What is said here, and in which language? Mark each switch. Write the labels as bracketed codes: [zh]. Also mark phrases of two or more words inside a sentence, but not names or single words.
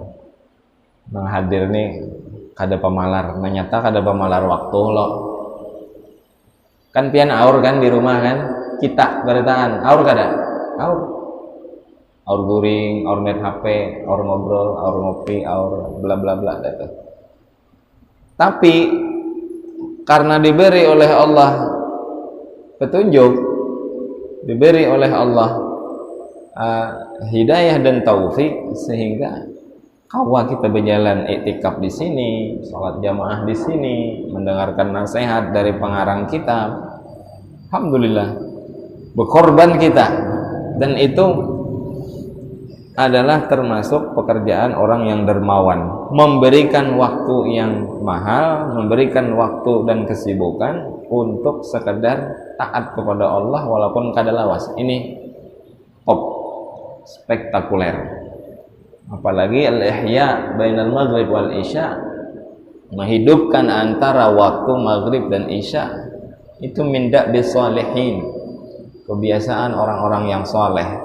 [bjn] Nang hadir nih kada pemalar, ternyata kada pemalar waktu lo. Kan pian aur kan di rumah kan, kita beritaan aur kada, aur guring, aur net HP, aur ngobrol, aur ngopi, aur bla bla bla gitu. [id] Tapi karena diberi oleh Allah petunjuk, diberi oleh Allah hidayah dan taufik, sehingga kawa kita berjalan iktikaf di sini, sholat jamaah di sini, mendengarkan nasihat dari pengarang kitab. Alhamdulillah, berkorban kita, dan itu adalah termasuk pekerjaan orang yang dermawan, memberikan waktu yang mahal, memberikan waktu dan kesibukan untuk sekedar taat kepada Allah walaupun kada lawas. Ini top, spektakuler. Apalagi [ar] الإحياء بين المغرب والعشاء, [id] menghidupkan antara waktu maghrib dan isya, itu minda bisolihin, kebiasaan orang-orang yang soleh.